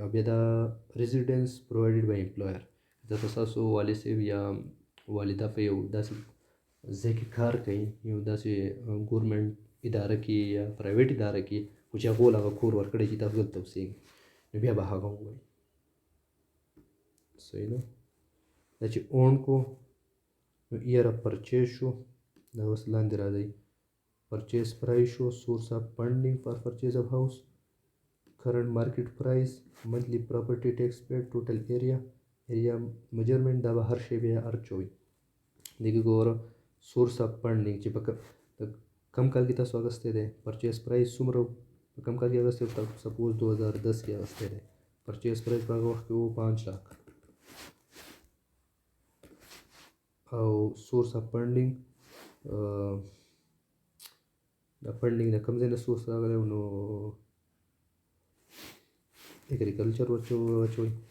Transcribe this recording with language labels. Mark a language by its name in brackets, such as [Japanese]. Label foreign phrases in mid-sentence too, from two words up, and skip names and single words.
[Pashto] او بیا دا [English] residence provided by employer, [Pashto] ځکه ستاسو والي صاحب یا والده په یو داسې ځای کې کار کوي، یو داسې ګورمنټ اداره کې یا پرایویټ اداره کې، خو چې هغو هغه کور ورکړی چې تاسو دلته اوسېږئ، نو بیا به هغه ووایي. صحیح ده. دا چې اون کو نو [English] year of purchase [Pashto] شو، دا اوس لاندې راځئ. [English] purchase price شو، source of funding for purchase of house, current market price, monthly property tax paid, total area measurement. [Pashto] دا به هر شی بیا ارچوئ. دغه ګوره [English] source of funding [Pashto] چې په کم کال کې تاسو اخیستی دی، [English] purchase price [Pashto] څومره په کم کال کې اخیستی و، سپوز 2010 کې اخیستی دی، [English] purchase price [Pashto] په هغه وخت کې و 5 लाख، او [English] source of funding [Pashto] دا فنډینګ د کوم ځای نه سورس راغلی و، نو اګریکلچر واچوئ.